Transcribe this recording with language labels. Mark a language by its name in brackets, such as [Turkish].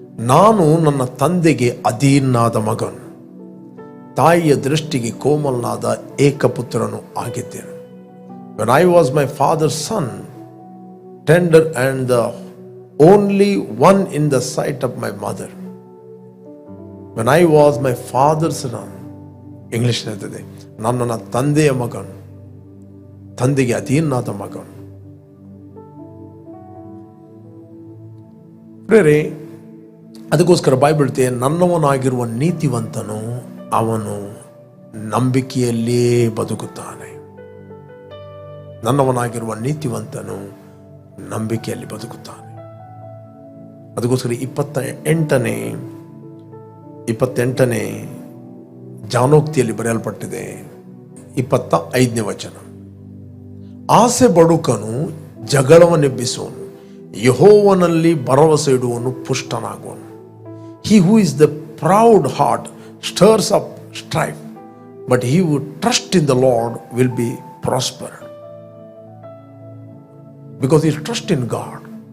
[Kannada] ನಾನು ನನ್ನ ತಂದೆಗೆ ಅಧೀನಾದ ಮಗನು, ತಾಯಿಯ ದೃಷ್ಟಿಗೆ ಕೋಮಲನಾದ ಏಕಪುತ್ರನು ಆಗಿದ್ದೇನೆ. [English] When I was my father's son, tender and the only one in the sight of my mother. When I was my father's son, [Kannada] English ಹೇಳ್ತದೆ, ನಾನು ನನ್ನ ತಂದೆಯ ಮಗನು, ತಂದೆಗೆ ಅಧೀನಾದ ಮಗನು. ಪ್ರೇರೆ, ಅದಕ್ಕೋಸ್ಕರ ಬೈಬಲ್ ಹೇಳ್ತೆ, ನನ್ನವನಾಗಿರುವ ನೀತಿವಂತನು ಅವನು ನಂಬಿಕೆಯಲ್ಲಿಯೇ ಬದುಕುತ್ತಾನೆ. ನನ್ನವನಾಗಿರುವ ನೀತಿವಂತನು ನಂಬಿಕೆಯಲ್ಲಿ ಬದುಕುತ್ತಾನೆ. ಅದಕ್ಕೋಸ್ಕರ 28ನೇ ಜಾನೋಕ್ತಿಯಲ್ಲಿ ಬರೆಯಲ್ಪಟ್ಟಿದೆ, 25ನೇ ವಚನ. ಆಸೆ ಬಡುಕನು ಜಗಳವನ್ನೆಬ್ಬಿಸುವನು, ಯೆಹೋವನಲ್ಲಿ ಭರವಸೆ ಇಡುವನು ಪುಷ್ಟನಾಗುವನು. [English] He who is the proud heart stirs up strife, but he who trusts in the Lord will be prospered. Because he trusts in God.